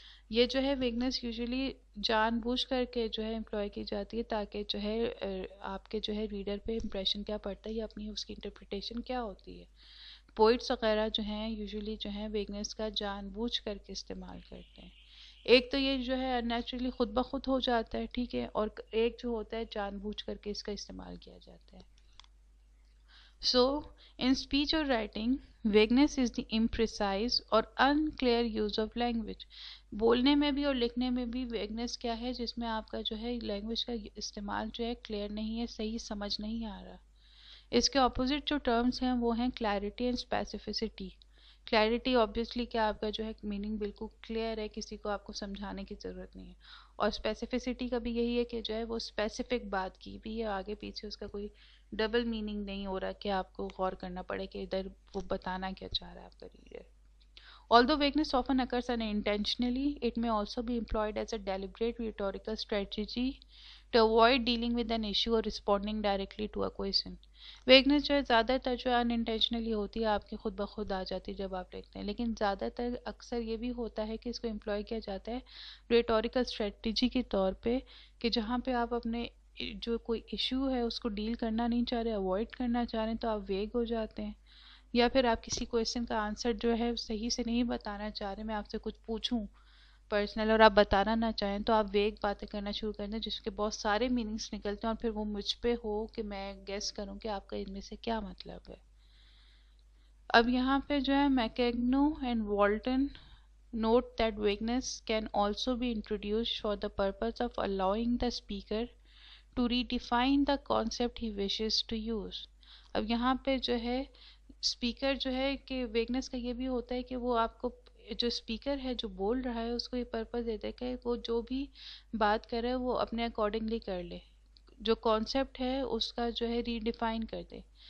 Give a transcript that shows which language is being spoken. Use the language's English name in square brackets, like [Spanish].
[Urdu] یہ جو ہے ویگنس یوزلی جان بوجھ کر کے جو ہے امپلائی کی جاتی ہے تاکہ جو ہے آپ کے جو ہے ریڈر پہ امپریشن کیا پڑتا ہے یا اپنی اس کی انٹرپریٹیشن کیا ہوتی ہے. پوئٹس وغیرہ جو ہیں یوزلی جو ہیں ویگنس کا جان بوجھ کر کے استعمال کرتے ہیں. ایک تو یہ جو ہے نیچرلی خود بخود ہو جاتا ہے, ٹھیک ہے, اور ایک جو ہوتا ہے جان بوجھ کر کے اس کا استعمال کیا جاتا ہے. [English] So, in speech or writing, vagueness is the imprecise or unclear use of language. [Urdu] بولنے میں بھی اور لکھنے میں بھی ویگنس کیا ہے جس میں آپ کا جو ہے لینگویج کا استعمال جو ہے کلیئر نہیں ہے, صحیح سمجھ نہیں آ رہا. اس کے اپوزٹ جو ٹرمز ہیں وہ ہیں clarity and specificity. Clarity obviously کہ آپ کا جو ہے میننگ بالکل کلیئر ہے, کسی کو آپ کو سمجھانے کی ضرورت نہیں ہے. اور اسپیسیفسٹی کا بھی یہی ہے کہ جو ہے وہ اسپیسیفک بات کی بھی ہے, آگے پیچھے اس کا کوئی ڈبل میننگ نہیں ہو رہا کہ آپ کو غور کرنا پڑے کہ ادھر وہ بتانا کیا چاہ رہا ہے آپ کا reader. [English] Although vagueness often occurs unintentionally, it may also be employed as a deliberate rhetorical strategy to avoid dealing with an issue or responding directly to a question. [Urdu] ویگنس جو ہے زیادہ تر جو ان انٹینشنلی ہوتی ہے, آپ کی خود بخود آ جاتی ہے جب آپ لکھتے ہیں, لیکن زیادہ تر اکثر یہ بھی ہوتا ہے کہ اس کو امپلائی کیا جاتا ہے ریٹوریکل اسٹریٹجی کے طور پہ, کہ جہاں پہ آپ اپنے جو کوئی ایشو ہے اس کو ڈیل کرنا نہیں چاہ رہے, اوائڈ کرنا چاہ رہے ہیں, تو آپ ویگ ہو جاتے ہیں. یا پھر آپ کسی کویشچن کا آنسر جو ہے صحیح سے نہیں بتانا چاہ رہے, میں آپ سے کچھ پوچھوں پرسنل اور آپ بتانا نہ چاہیں تو آپ ویگ باتیں کرنا شروع کر دیں جس کے بہت سارے میننگس نکلتے ہیں, اور پھر وہ مجھ پہ ہو کہ میں گیس کروں کہ آپ کا ان میں سے کیا مطلب ہے. اب یہاں پہ جو ہے میکیگنو and Walton [English] Note that vagueness can also be introduced for the purpose of allowing the speaker to redefine the concept he wishes to use. [Urdu] اب یہاں پہ جو ہے اسپیکر جو ہے کہ ویگنس کا یہ بھی ہوتا ہے کہ وہ آپ کو جو اسپیکر ہے جو بول رہا ہے اس کو یہ پرپز دیتا ہے کہ وہ جو بھی بات کر رہا ہے وہ اپنے اکارڈنگلی کر لے، جو کانسیپٹ ہے اس کا جو ہے ریڈیفائن کر دے.